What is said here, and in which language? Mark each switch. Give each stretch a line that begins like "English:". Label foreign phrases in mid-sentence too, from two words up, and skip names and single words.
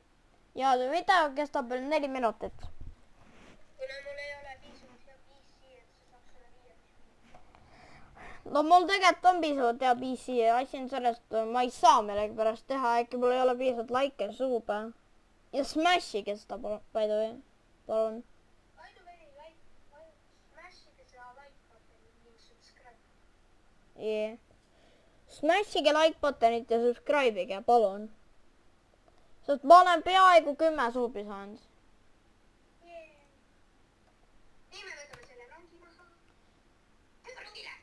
Estonian: ja video kestab veel 4 minutit. Kuna mul ei ole piisavalt hea PC, et see saaks selle video. no mul tegelikult on piisavalt hea PC ja asi on sellest, ma ei saa millegipärast teha, äkki mul ei ole piisavalt likee suube. ja smashige seda,
English: by the way, palun. By the way,
Estonian: smashige seda like buttonit ning subscribe. Yeah. Smashige like buttonit ja subscribe'ige, palun. sest ma olen peaaegu 10 suubi saanud. Nii me võtame selle rongi maha.